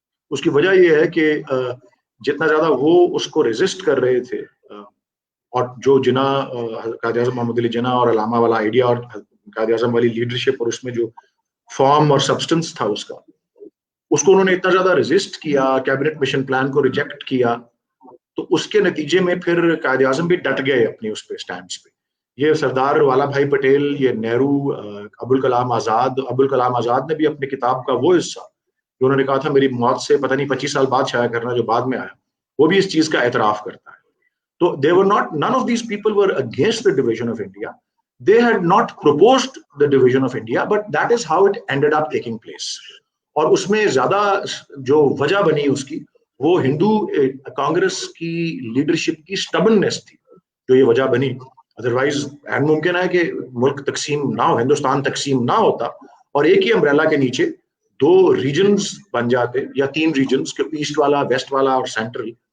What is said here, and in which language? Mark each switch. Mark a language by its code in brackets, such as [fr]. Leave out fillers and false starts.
[ur] اس کی وجہ یہ ہے کہ جتنا زیادہ وہ اس کو ریزسٹ کر رہے تھے, اور جو جنا قائد اعظم محمد علی جناح اور علامہ والا آئیڈیا اور قائد اعظم والی لیڈرشپ اور اس میں جو فارم اور سبسٹنس تھا اس کو انہوں نے اتنا زیادہ ریزسٹ کیا, کیبنٹ مشن پلان کو ریجیکٹ کیا, تو اس کے نتیجے میں پھر قائد اعظم بھی ڈٹ گئے اپنی اس پہ اسٹینڈس پہ. یہ سردار والا بھائی پٹیل, یہ نہرو, ابوالکلام آزاد نے بھی اپنی کتاب کا وہ حصہ جو انہوں نے کہا تھا میری موت سے پتہ نہیں 25 سال بعد شائع کرنا, جو بعد میں آیا, وہ بھی اس چیز کا اعتراف کرتا ہے. [en] تو none of these people were against the division of India. They had not proposed the division of India, but that is how it ended up taking place. [ur] اور اس میں زیادہ جو وجہ بنی اس کی وہ ہندو کانگریس کی لیڈرشپ کی سٹبننس تھی جو یہ وجہ بنی. ادروائز ممکن ہے کہ ملک تقسیم نہ ہو, ہندوستان تقسیم نہ ہوتا اور ایک ہی امبریلا کے نیچے 2 ریجنز بن جاتے یا 3 ریجنز, کہ ایسٹ والا, ویسٹ والا اور سینٹرل.